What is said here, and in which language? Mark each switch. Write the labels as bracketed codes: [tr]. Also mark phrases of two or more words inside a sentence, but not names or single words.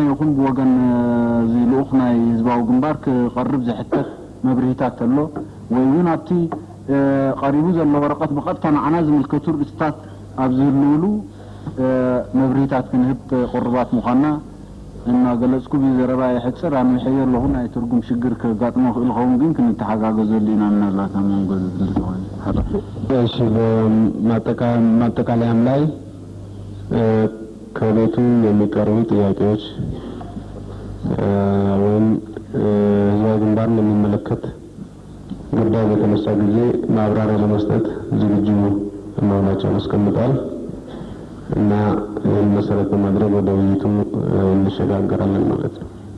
[ti] ይኹን ብወገን ልኡኽ ናይ ህዝባዊ ግንባር ክቐርብ ዝሕተት መብርሂታት ኣሎ ወይ እውን ኣብቲ ቀሪቡ ዘሎ ወረቐት ብቐጥታ ንዓና ዝምልከቱ ርእስታት ኣብ ዝህልውሉ መብርሂታት ክንህብ ቁርባት ምዃንና እናገለጽኩ ብዘረባ ይሕፅር ኣነ ይሕየር ኣለኹ ናይ ትርጉም ሽግር ከጋጥሞ ክእል ኸውን ግን ክንተሓጋገዘሉ ኢና ምናልባት ኣብ መንጎ ዝድልሆን [am] እሺ በማጠቃለያም ላይ ከቤቱ የሚቀርቡ ጥያቄዎች ወይም ህዝባዊ ግንባርን የሚመለከት ጉዳይ በተነሳ ጊዜ ማብራሪያ ለመስጠት ዝግጁ መሆናቸውን አስቀምጠዋል እና ይህን መሰረት በማድረግ ወደ ውይይቱ እንሸጋገራለን ማለት ነው።